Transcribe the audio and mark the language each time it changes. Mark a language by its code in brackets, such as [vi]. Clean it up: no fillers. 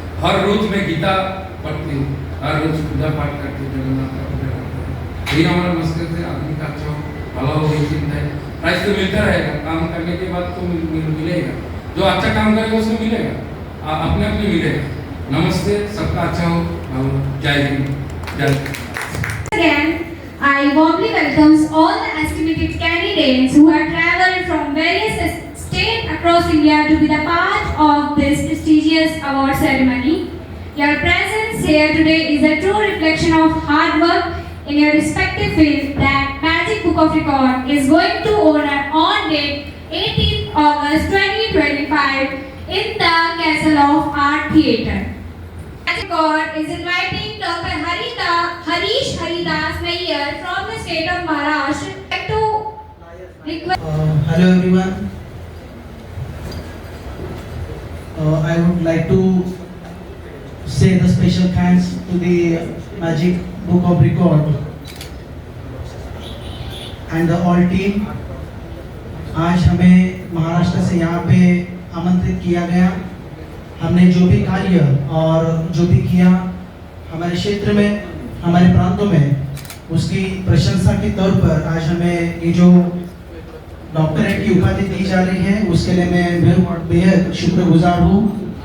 [hi] हर रोज मैं गीता पढ़ती हूँ, हर रोज पूजा पाठ करती हूँ, जगन्नाथ का पूजा करती हूँ। यही हमारा मकसद है, आदमी का अच्छा हो, भला हो, ये चिंता है। प्राइस तो मिलता रहेगा, काम करने के बाद तो मिलेगा। जो अच्छा काम करेगा उसको मिलेगा, अपने अपने मिलेगा। नमस्ते, सबका अच्छा हो, जय हिंद, जय। [en] Again, I warmly welcome all the estimated candidates who have travelled from various states across India to be the part of this prestigious award ceremony. Your presence here today is a true reflection of hard work in your respective field that Magic Book of Record is going to honor on date 18th August 2025 in the Castle of Art Theatre. Magic Record is inviting Dr. Harish Haridas Nair from the state of Maharashtra to request. Hello everyone. I would like to say the special thanks to the Magic Book of Record and the all team. [hi] आज हमें महाराष्ट्र से यहाँ पे आमंत्रित किया गया। हमने जो भी कार्य और जो भी किया हमारे क्षेत्र में, हमारे प्रांतों में, उसकी प्रशंसा के तौर पर आज हमें ये जो डॉक्टरेट की उपाधि दी जा रही है उसके लिए मैं बेहद शुक्रगुजार हूँ।